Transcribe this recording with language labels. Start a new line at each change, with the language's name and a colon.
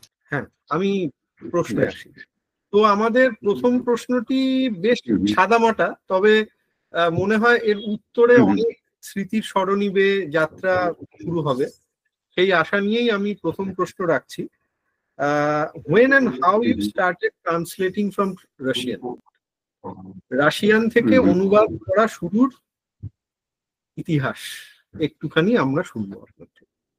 Bangla: হ্যাঁ, আমি প্রশ্নে আসি। তো আমাদের প্রথম প্রশ্নটি বেশ সাদামাটা, তবে মনে হয় এর উত্তরে অনেক স্মৃতির সরণি বেয়ে যাত্রা শুরু হবে, সেই আশা নিয়েই আমি প্রথম প্রশ্ন রাখছি।
English: when and how you started translating from Russian?
Bangla: Russian থেকে অনুবাদ করা শুরুর ইতিহাস একটুখানি আমরা শুনবো আপনার থেকে।